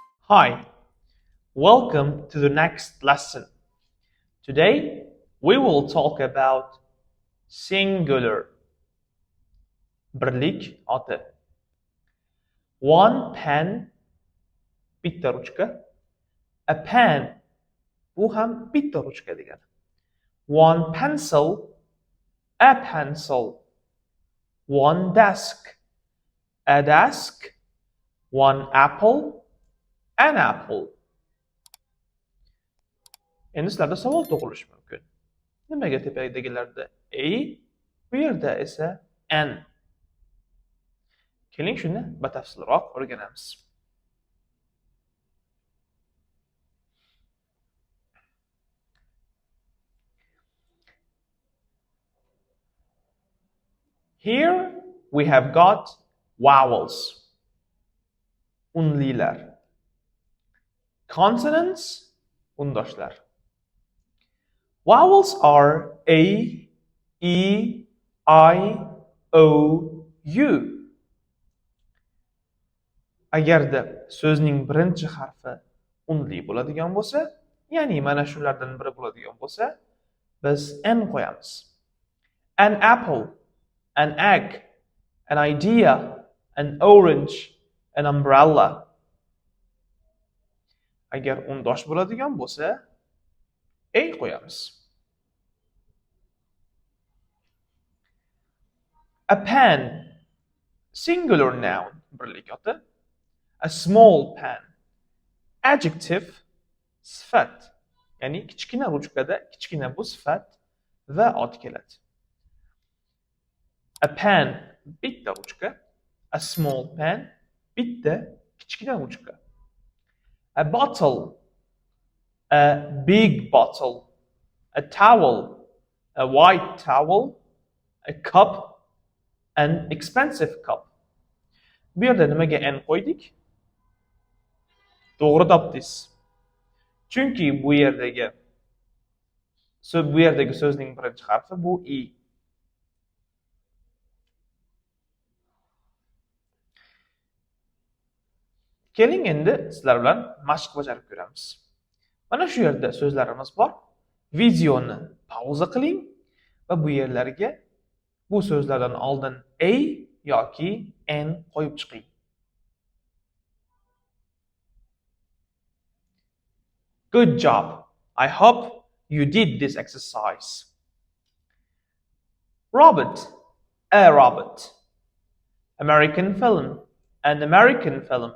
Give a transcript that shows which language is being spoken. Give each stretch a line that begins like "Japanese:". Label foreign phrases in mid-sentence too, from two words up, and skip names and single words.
English: Hi, welcome to the next lesson. Today we will talk about singular.
Uzbek: Birlik oti.
English: One pen,
Uzbek: bitta ruchka.
English: A pen,
Uzbek: bu ham bitta ruchka degani.
English: One pencil, a pencil. One desk, a desk. One apple, an apple.
Uzbek: Endi sizlarda savol tug'ilishi mumkin. Nimaga tepadagilarda a, bu yerda esa n? Keling shuni batafsilroq o'rganamiz.
English: Here we have got vowels.
Uzbek: Unlilar. Consonants, undoshlar.
English: Vowels are A, E, I, O, U.
Uzbek: Agarda so'zning birinchi harfi unli bo'ladigan bo'lsa, ya'ni mana shulardan biri bo'ladigan bo'lsa, biz n qo'yamiz.
English: An apple, an egg, an idea, an orange, an umbrella.
Uzbek: Agar undosh bo'ladigan bo'lsa, a qo'yamiz.
English: A pen, singular noun,
Uzbek: birlik oti.
English: A small pen, adjective,
Uzbek: sifat. Ya'ni kichkina ruchkada kichkina bu sifat va ot keladi.
English: A pen,
Uzbek: bitta ruchka.
English: A small pen,
Uzbek: bitta kichkina ruchka.
English: A bottle, a big bottle. A towel, a white towel. A cup, an expensive cup.
Uzbek: Bu yerda nimaga n qo'ydik? To'g'ri topdingiz. Chunki bu yerdagi so'zning birinchi harfi bu i. Keling endi sizlar bilan mashq bajarib ko'ramiz. Mana shu yerda so'zlarimiz bor. Videoni pauza qiling va bu yerlarga bu so'zlardan oldin a yoki n qo'yib chiqing.
English: Good job. I hope you did this exercise. Robot, a robot. American film, an American film.